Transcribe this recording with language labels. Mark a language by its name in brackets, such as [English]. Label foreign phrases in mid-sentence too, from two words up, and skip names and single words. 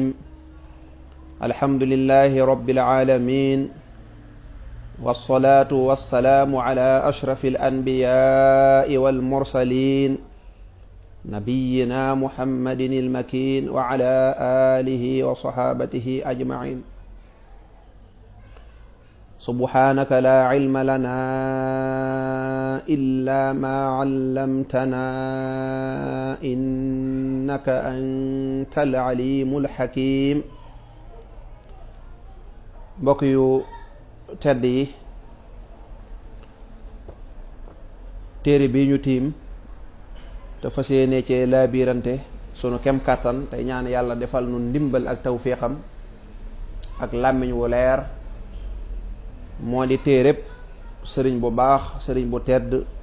[Arabic] الحمد لله رب العالمين، والصلاة والسلام على أشرف الأنبياء والمرسلين نبينا محمد المكين وعلى آله وصحابته أجمعين. سبحانك لا علم لنا إلا ما علمتنا إنك أنت العليم الحكيم. [Wolof] mbokk yu tedd yi, téere bi ñu tiim te fas yéene ci laabirante sunu kem kàttan tey ñaan yàlla defal nu ndimbal ak tawfiqam ak làmmiñ wu leer, moo di téereb sëriñ bu baax, sëriñ bu tedd,